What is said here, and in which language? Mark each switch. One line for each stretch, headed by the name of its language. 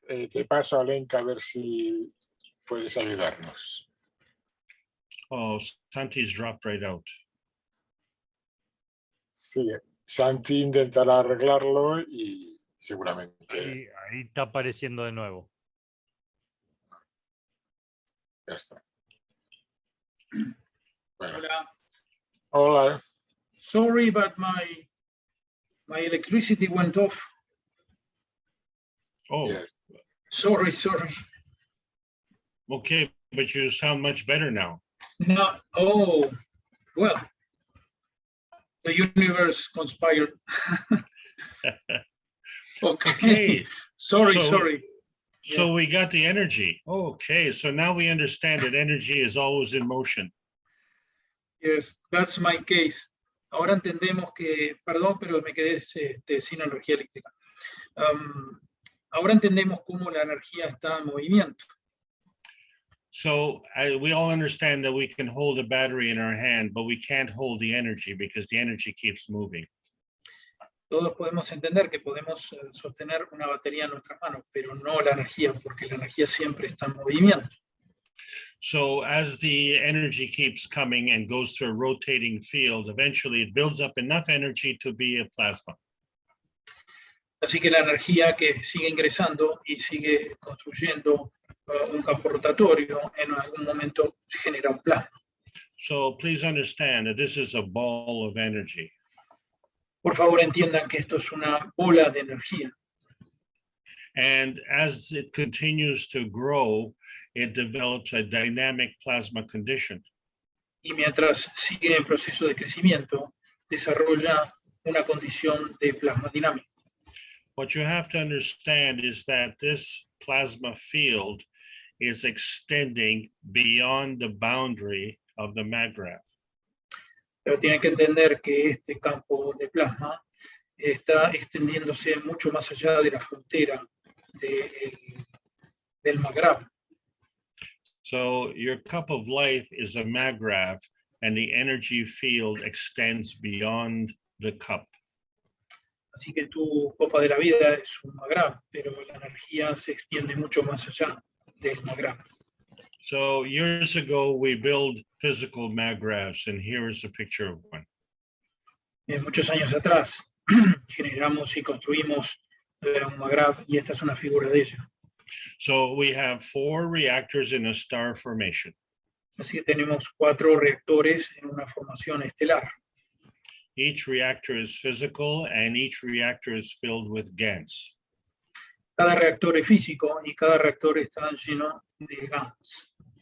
Spanish: Te paso a Lenka a ver si puedes ayudarnos.
English: Oh, Santi's dropped right out.
Spanish: Sí, Santi intentará arreglarlo y seguramente Ahí está apareciendo de nuevo. ya está. Bueno. Hola. Hola.
English: Sorry, but my electricity went off. Oh, Yes. Sorry. okay, but you sound much better now. No. Oh, well, the universe conspired. Okay. Sorry. So we got the energy. Okay, so now we understand that energy is always in motion. Yes, that's my case.
Spanish: Ahora entendemos que, perdón, pero me quedé sin energía eléctrica. Ahora entendemos cómo la energía está en movimiento.
English: So we all understand that we can hold a battery in our hand, but we can't hold the energy because the energy keeps moving.
Spanish: Todos podemos entender que podemos sostener una batería en nuestras manos, pero no la energía, porque la energía siempre está en movimiento.
English: So as the energy keeps coming and goes through a rotating field, eventually it builds up enough energy to be a plasma.
Spanish: Así que la energía que sigue ingresando y sigue construyendo un campo rotatorio, en algún momento genera un plasma.
English: So please understand that this is a ball of energy.
Spanish: Por favor, entiendan que esto es una bola de energía.
English: And as it continues to grow, it develops a dynamic plasma condition.
Spanish: Y mientras sigue en proceso de crecimiento, desarrolla una condición de plasma dinámico.
English: What you have to understand is that this plasma field is extending beyond the boundary of the maggraph.
Spanish: Pero tienen que entender que este campo de plasma está extendiéndose mucho más allá de la frontera del maggraph.
English: So your cup of life is a maggraph, and the energy field extends beyond the cup.
Spanish: Así que tu copa de la vida es un maggraph, pero la energía se extiende mucho más allá del maggraph.
English: So years ago, we built physical maggraphs, and here is a picture of one.
Spanish: Muchos años atrás generamos y construimos un maggraph y esta es una figura de ella.
English: So we have 4 reactors in a star formation.
Spanish: Así que tenemos 4 reactores en una formación estelar.
English: Each reactor is physical, and each reactor is filled with GANs.
Spanish: Cada reactor es físico y cada reactor está lleno de GANs.